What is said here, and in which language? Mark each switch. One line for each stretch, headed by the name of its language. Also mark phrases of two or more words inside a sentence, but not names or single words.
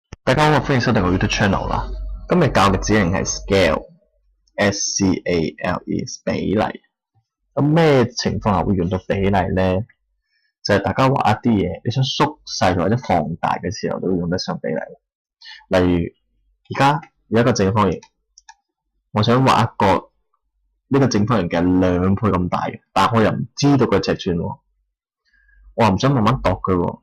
Cantonese: 大家好，歡迎收睇我 YouTube channel 啦。今日教嘅指令係 scale，S-C-A-L-E 比例。咁咩情況下會用到比例咧？就係大家畫一啲嘢，你想縮細或者放大嘅時候，都會用得上比例。例如而家有一個正方形，我想畫一個呢個正方形嘅2倍咁大嘅，但我又唔知道佢尺寸喎，我又唔想慢慢度佢喎。